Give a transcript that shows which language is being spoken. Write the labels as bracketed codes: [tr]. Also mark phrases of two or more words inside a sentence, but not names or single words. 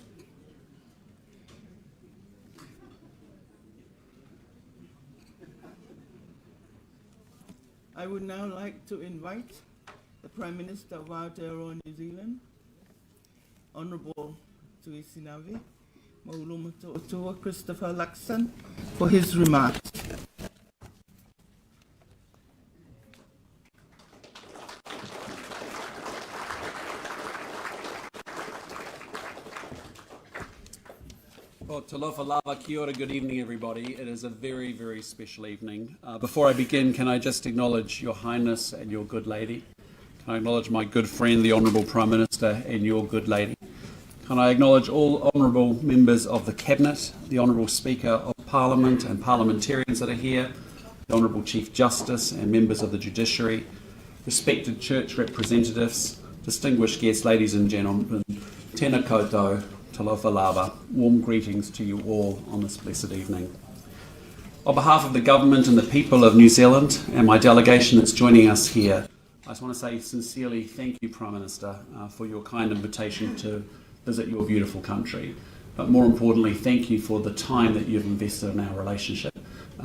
[en] I would now like to invite the Prime Minister of Aotearoa, New Zealand, Honourable Tuisinavemauluomotootua Christopher Luxon, for his remarks. Well, [sm] talofa lava, [mi] kia ora, [en] good evening everybody. It is a very, very special evening. Before I begin, can I just acknowledge Your Highness and your good lady? Can I acknowledge my good friend, the Honourable Prime Minister, and your good lady? Can I acknowledge all honourable members of the Cabinet, the Honourable Speaker of Parliament and parliamentarians that are here, the Honourable Chief Justice and members of the Judiciary, respected church representatives, distinguished guests, ladies and gentlemen, [mi] tēnā koutou, [sm] talofa lava, [en] warm greetings to you all on this blessed evening. On behalf of the government and the people of New Zealand and my delegation that's joining us here, I just want to say sincerely thank you, Prime Minister, for your kind invitation to visit your beautiful country. But more importantly, thank you for the time that you've invested in our relationship.